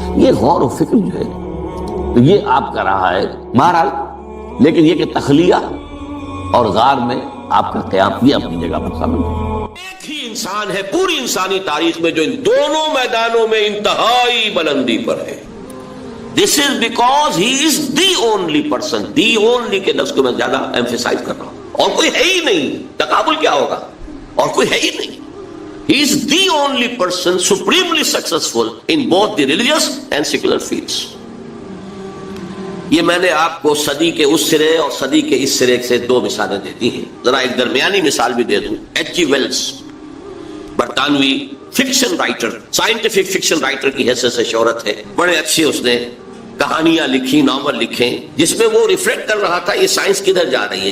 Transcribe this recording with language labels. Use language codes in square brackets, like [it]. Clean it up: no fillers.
[ur] یہ غور و فکر جو ہے تو یہ آپ کا رہا ہے بہرحال. لیکن یہ کہ تخلیہ اور غار میں آپ کا قیام یہ اپنی جگہ پر ثابت ہے. ایک ہی انسان ہے پوری انسانی تاریخ میں جو ان دونوں میدانوں میں انتہائی بلندی پر ہے. [en] This is because he is the only person. The only [ur] کے لفظ کو میں زیادہ ایمفیسائز کر رہا ہوں. اور کوئی ہے ہی نہیں. تقابل کیا ہوگا؟ اور کوئی ہے ہی نہیں. [en] He is the only person supremely successful in both the religious and secular fields. [ur] یہ میں نے آپ کو صدی کے اس سرے اور صدی کے اس سرے سے دو مثالیں دیتی ہیں. ذرا ایک درمیانی مثال بھی دے دوں. ایچ جی ویلز برطانوی fiction writer, scientific fiction writer کی حیثیت سے شہرت ہے. بڑے اچھے اس نے کہانیاں لکھی، ناول لکھے، جس میں وہ ریفلیکٹ کر رہا تھا یہ سائنس کدھر جا رہی ہے.